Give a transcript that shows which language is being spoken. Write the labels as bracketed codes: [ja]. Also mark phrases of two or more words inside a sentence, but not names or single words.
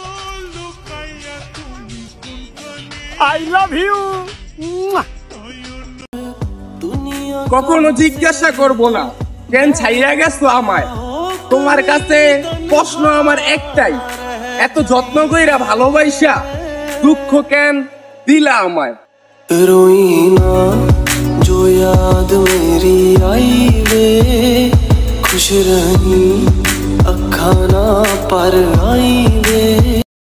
[en] I love you. [bn] কখনো জিজ্ঞাসা করব না কেন ছাইয়া গেছো আমায়। তোমার কাছে প্রশ্ন আমার একটাই, এত যত্ন কইরা ভালোবাসা দুঃখ কেন দিলা আমায়। [pa] ਰੋਈ ਨਾ ਜੋ ਯਾਦ ਮੇਰੀ ਆਈ ਵੇ, ਖੁਸ਼ ਰਹੀ ਅਖਾ ਨਾ ਪਰ ਆਈ ਵੇ।